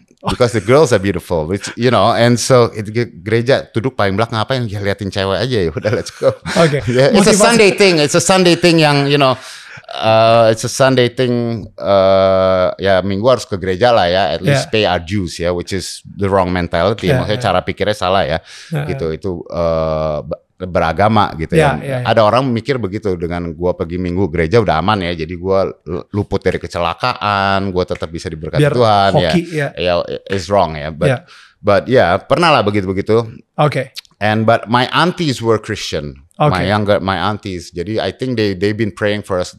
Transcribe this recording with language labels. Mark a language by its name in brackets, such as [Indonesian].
[English] Because the girls are beautiful, which you know, and so [Indonesian] gereja duduk paling belakang ngapain? Ya liatin cewek aja ya, udah [English] let's go. Okay. Yeah, it's a Sunday thing yang you know, it's a Sunday thing. [Indonesian] Ya minggu harus ke gereja lah ya, [English] at least pay our dues ya, which is the wrong mentality. [Indonesian] Maksudnya cara pikirnya salah ya, gitu itu. Beragama gitu ya. Ada orang mikir begitu, dengan gua pergi minggu gereja udah aman ya, jadi gua luput dari kecelakaan, gua tetap bisa diberkati Tuhan ya. [English] It's wrong [Indonesian] ya, but ya pernah lah begitu. [English] Okay. But my aunties were Christian. Okay. My aunties. Jadi I think they've been praying for us.